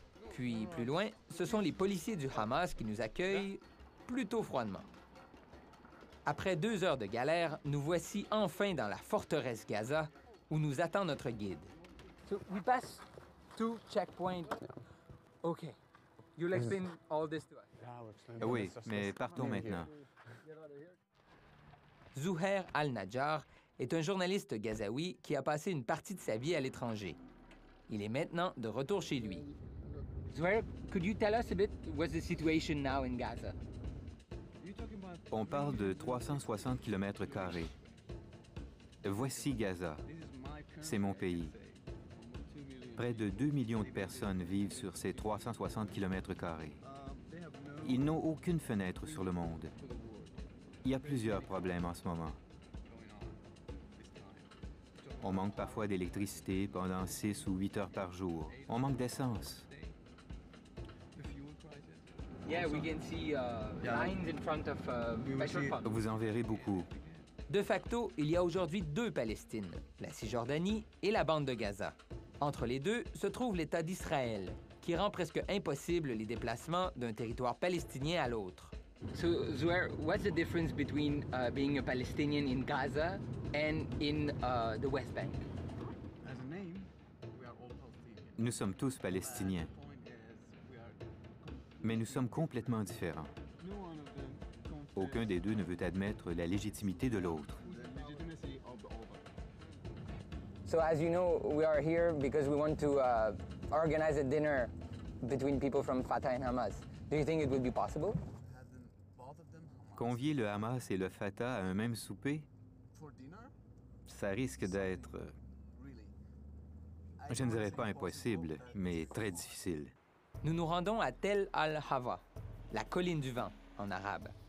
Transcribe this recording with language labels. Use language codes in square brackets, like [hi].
[fr] Puis, plus loin, ce sont les policiers du Hamas qui nous accueillent plutôt froidement. Après 2 heures de galère, nous voici enfin dans la forteresse Gaza, où nous attend notre guide. [en] So, we pass 2 checkpoints. OK. You'll explain all this to us. [fr] Oui, mais partons maintenant. Zouhair Al-Najjar est un journaliste gazaoui qui a passé une partie de sa vie à l'étranger. Il est maintenant de retour chez lui. [en] Zouhair, could you tell us a bit what's the situation now in Gaza? [fr] On parle de 360 km². Voici Gaza. C'est mon pays. Près de 2 millions de personnes vivent sur ces 360 km². Ils n'ont aucune fenêtre sur le monde. Il y a plusieurs problèmes en ce moment. On manque parfois d'électricité pendant 6 ou 8 heures par jour. On manque d'essence. [en] Yeah, we can see lines in front of petrol pumps. [fr] Vous en verrez beaucoup. De facto, il y a aujourd'hui 2 Palestines, la Cisjordanie et la bande de Gaza. Entre les deux se trouve l'État d'Israël, qui rend presque impossible les déplacements d'un territoire palestinien à l'autre. [en] So, Zouhair, what's the difference between being a Palestinian in Gaza and in the West Bank? [fr] Nous sommes tous Palestiniens. Mais nous sommes complètement différents. Aucun des deux ne veut admettre la légitimité de l'autre. [en] So as you know, we are here because we want to organize a dinner between people from Fatah and Hamas. Do you think it would be possible? [fr] Convier le Hamas et le Fatah à un même souper, ça risque d'être, je ne dirais pas impossible, mais très difficile. Nous nous rendons à Tel Al-Hawa, la colline du vent en arabe.